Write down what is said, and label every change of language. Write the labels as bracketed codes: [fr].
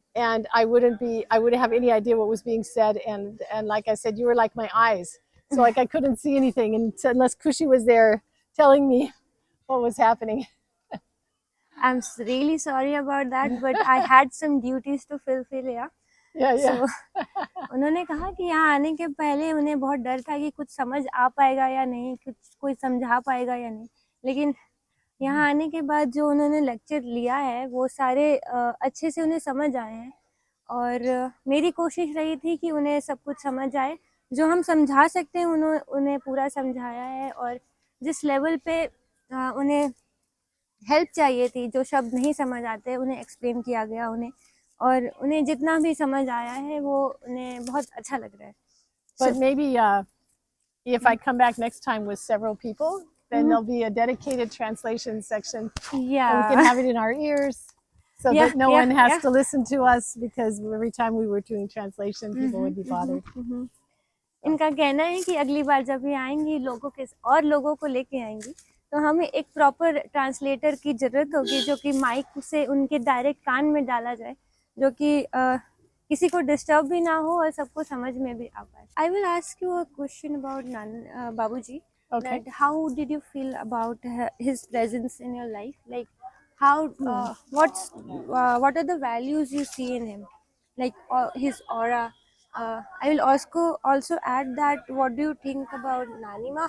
[en] And I wouldn't have any idea what was being said. And like I said, you were like my eyes. So like I couldn't see anything unless Kushi was there telling me what was happening. I'm really sorry about that, but I had some duties to fulfill. Yeah. [hi] So, उन्होंने कहा कि यहाँ आने के पहले उन्हें बहुत डर था कि कुछ समझ आ पाएगा या नहीं, कुछ कोई समझा पाएगा या नहीं. लेकिन यहाँ आने के बाद जो उन्होंने लेक्चर लिया है वो सारे अच्छे से उन्हें समझ आए हैं. और मेरी कोशिश रही थी कि उन्हें सब कुछ समझ आए, जो हम समझा सकते हैं उन्हें पूरा समझाया है. और जिस लेवल पे उन्हें हेल्प चाहिए थी, जो शब्द नहीं समझ आते उन्हें एक्सप्लेन किया गया उन्हें, और उन्हें जितना भी समझ आया है वो उन्हें बहुत अच्छा लग रहा है. [en] But maybe if I come back next time with several people, then there'll be a dedicated translation section. Yeah. And we can have it in our ears so that no one has to listen to us, because every time we were doing translation, people would be bothered. [hi] इनका कहना है कि अगली बार जब ये आएंगी लोगों को लेके आएंगी, तो हमें एक प्रॉपर ट्रांसलेटर की जरूरत होगी, जो कि माइक से उनके डायरेक्ट कान में डाला जाए, जो कि किसी को डिस्टर्ब भी ना हो और सबको समझ में भी आ पाए. [en] I will ask you a question about Babuji. Okay. That how did you feel about his presence in your life? Like how what are the values you see in him, like his aura? I will also add that what do you think about Nanima?